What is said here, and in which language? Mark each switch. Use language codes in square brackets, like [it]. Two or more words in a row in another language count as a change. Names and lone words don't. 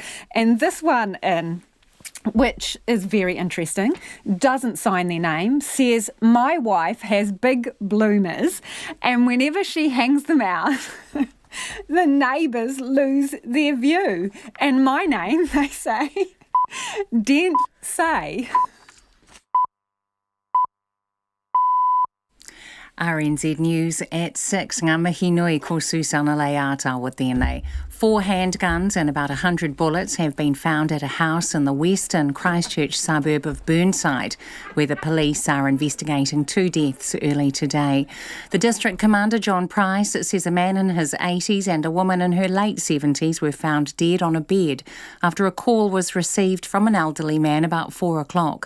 [en] And this one which is very interesting, doesn't sign their name, says, my wife has big bloomers, and whenever she hangs them out, the neighbours lose their view. And my name, they say, didn't say. RNZ News at 6. [mi] Ngā mihi nui ko Susana Leata with tēnei. [en] 4 handguns and about 100 bullets have been found at a house in the western Christchurch suburb of Burnside, where the police are investigating 2 deaths early today. The District Commander, John Price, says a man in his 80s and a woman in her late 70s were found dead on a bed after a call was received from an elderly man about 4 o'clock.